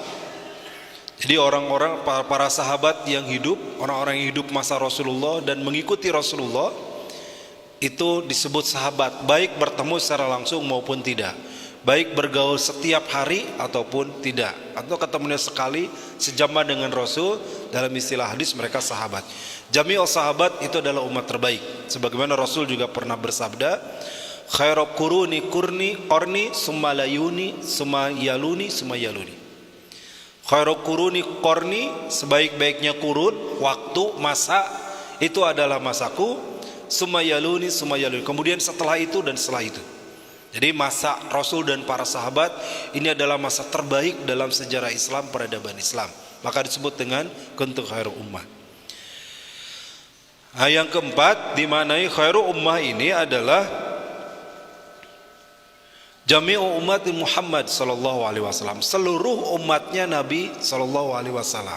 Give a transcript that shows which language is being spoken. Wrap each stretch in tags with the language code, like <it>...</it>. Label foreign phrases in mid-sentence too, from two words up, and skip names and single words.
<id>Jadi orang-orang, para sahabat yang hidup, orang-orang yang hidup masa Rasulullah dan mengikuti Rasulullah, itu disebut sahabat, baik bertemu secara langsung maupun tidak, baik bergaul setiap hari ataupun tidak, atau ketemunya sekali sejaman dengan Rasul. Dalam istilah hadis mereka sahabat.</id> <ar>جميع الصحابة</ar> <id>itu adalah umat terbaik, sebagaimana Rasul juga pernah bersabda,</id> <ar>خير القرون قرني ثم يلوني ثم يلوني ثم يلوني. خير القرون قرني,</ar> <id>sebaik-baiknya kurun, waktu, masa, itu adalah masaku,</id> <ar>ثم يلوني ثم يلوني,</ar> <id>kemudian setelah itu dan setelah itu. Jadi masa Rasul dan para sahabat ini adalah masa terbaik dalam sejarah Islam, peradaban Islam. Maka disebut dengan</id> <ar>كنتم خير أمة.</ar> <id>Nah, yang keempat, dimanai</id> <ar>خير أمة</ar> <id>ini adalah</id> <ar>جميع أمة محمد صلى الله عليه وسلم,</ar> <id>seluruh umatnya Nabi</id> <ar>صلى الله عليه وسلم.</ar>